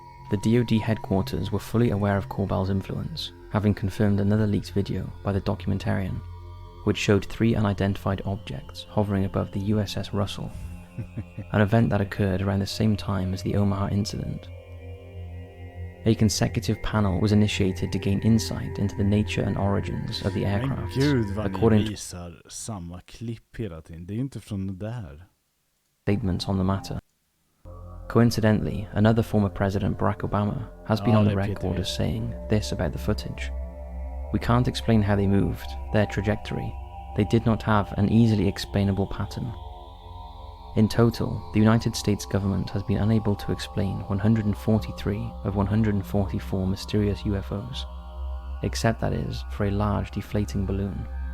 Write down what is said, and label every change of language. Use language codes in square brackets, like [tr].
[en] The DoD headquarters were fully aware of Korbel's influence, having confirmed another leaked video by the documentarian, which showed 3 unidentified objects hovering above the USS Russell, an event that occurred around the same time as the Omaha incident. A consecutive panel was initiated to gain insight into the nature and origins of the aircraft. [sv] Gud vad [en] according [sv] ni visar samma klipp hela tiden. Det är ju inte från det där. [en] Statements on the matter. Coincidentally, another former President Barack Obama has been on the record as saying this about the footage. "We can't explain how they moved, their trajectory. They did not have an easily explainable pattern." In total, the United States government has been unable to explain 143 of 144 mysterious UFOs, except that is for a large deflating balloon.